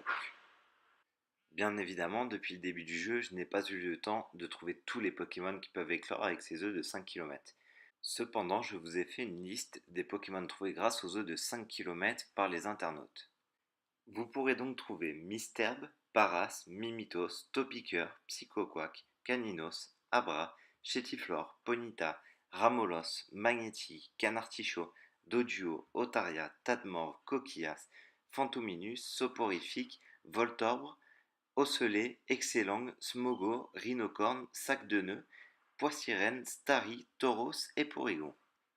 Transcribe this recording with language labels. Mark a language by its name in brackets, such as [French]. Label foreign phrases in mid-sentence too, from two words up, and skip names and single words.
[French] Bien évidemment, depuis le début du jeu, je n'ai pas eu le temps de trouver tous les Pokémon qui peuvent éclore avec ces œufs de 5 km. Cependant, je vous ai fait une liste des Pokémon trouvés grâce aux œufs de 5 km par les internautes. Vous pourrez donc trouver Mistelb, Paras, Mimitos, Topiqueur, Psychoquack, Caninos, Abra, Chétiflore, Ponyta, Ramolos, Magnéti, Canartichaud, Doduo, Otaria, Tadmor, Coquillas, Fantominus, Soporifique, Voltorbre, Ocellé, Excellang, Smogo, Rhinocorne, Sac de Nœuds, Poissirène, Starry, Tauros et Porygon.